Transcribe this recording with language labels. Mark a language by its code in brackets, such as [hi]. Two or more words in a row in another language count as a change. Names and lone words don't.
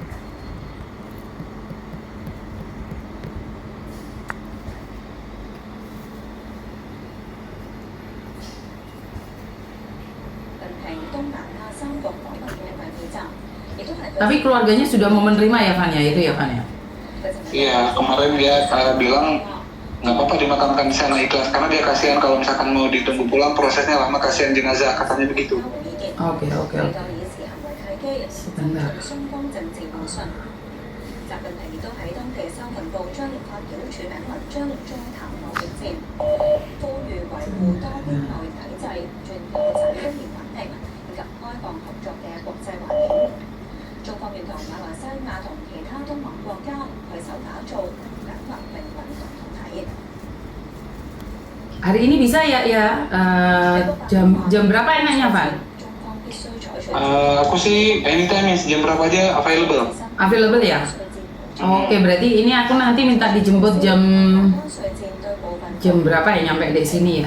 [id] Tapi keluarganya sudah mau menerima ya Van ya, itu ya Van ya? Iya, kemarin dia bilang nggak apa-apa dimakamkan di sana ikhlas karena dia kasihan kalau misalkan mau ditunggu pulang prosesnya lama, kasihan jenazah, katanya begitu. Oke. Sebentar. [yue] 習近平亦都喺當地新聞報將發表署名文章再談貿易戰，呼籲維護多邊貿易體制，進而產官業穩定以及開放合作嘅國際環境。中方要同馬來西亞同其他東盟國家攜手打造緊密命運共同體。 [id] Hari ini bisa ya jam berapa enaknya Van? Aku sih anytime jam berapa aja available. Available ya? Oke, berarti ini aku nanti minta dijemput jam berapa ya nyampe di sini ya?